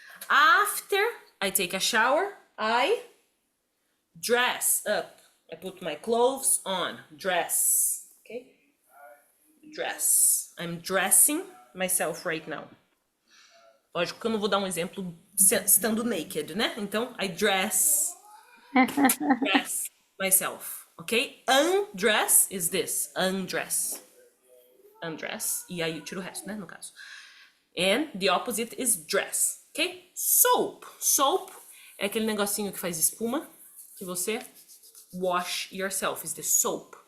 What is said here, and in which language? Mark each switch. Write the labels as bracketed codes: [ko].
[en] After I take a shower, I dress up. I put my clothes on. Dress. Okay? Dress. I'm dressing myself right now. [pt] Lógico que eu não vou dar um exemplo estando naked, né? [en] Então, I dress myself. Okay? Undress is this. Undress. Undress. [pt] E aí eu tiro o resto, né? No caso. [en] And the opposite is dress. Ok? Soap. [pt] Soap é aquele negocinho que faz espuma que você [en] wash yourself. Is the soap.